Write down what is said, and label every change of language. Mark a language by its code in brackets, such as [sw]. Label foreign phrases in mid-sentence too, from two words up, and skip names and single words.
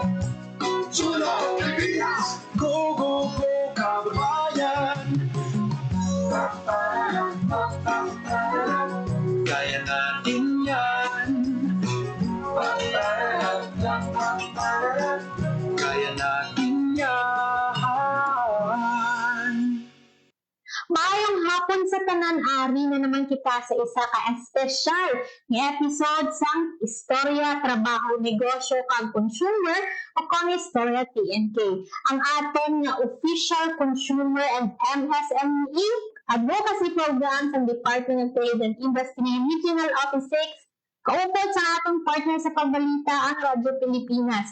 [tl] Sulong Pilipinas! [en] Go, go, go, [tl] kababayan! Kaya natin yan! Kaya natin yan! [hil] Maayong hapon sa tanan-ari na naman kita sa isa ka-espesyal nga episode sang Istorya, Trabaho, Negosyo kag Consumer o kung Istorya TNK. Ang aton nga [en] official consumer and MSME advocacy program [hil] sa Department of Trade and Industry Regional Office 6 kaupod sa atong partner sa pagbalita ang Radyo Pilipinas.